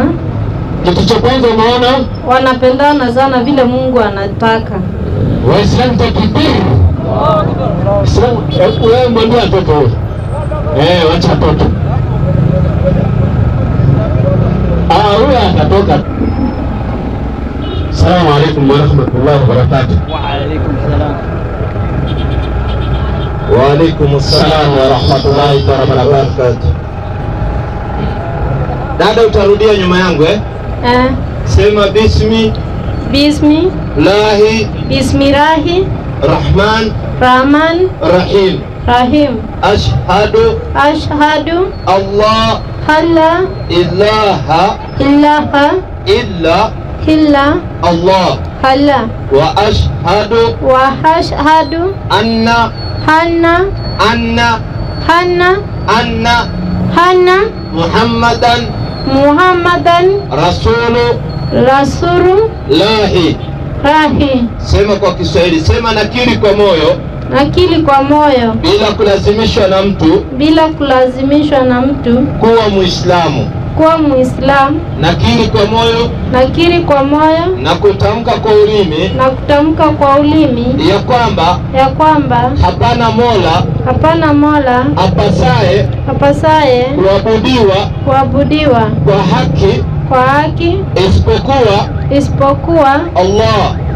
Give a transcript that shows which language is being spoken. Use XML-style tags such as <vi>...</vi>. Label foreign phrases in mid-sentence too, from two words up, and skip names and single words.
<sw>Kitu cha kwanza unaona wanapendana sana vile Mungu anataka. Waislamu takbir. Waislamu wewe mwambie watoto wewe. Wacha watoto. Huyu atatoka.</sw> <ar>السلام عليكم ورحمة الله وبركاته. وعليكم السلام. وعليكم السلام ورحمة الله وبركاته.</ar> <sw>Dada utarudia nyuma yangu Sema</sw> <ar>بسم الله الرحمن الرحيم. أشهد أن لا إله إلا الله وأشهد أن محمدا رسول الله.</ar> <sw>Sema kwa Kiswahili, sema nakiri kwa moyo bila kulazimishwa na mtu kuwa Muislamu. Nakiri kwa moyo na kutamka kwa ulimi ya kwamba hapana mola apasaye kuabudiwa kwa haki isipokuwa Allah.</sw>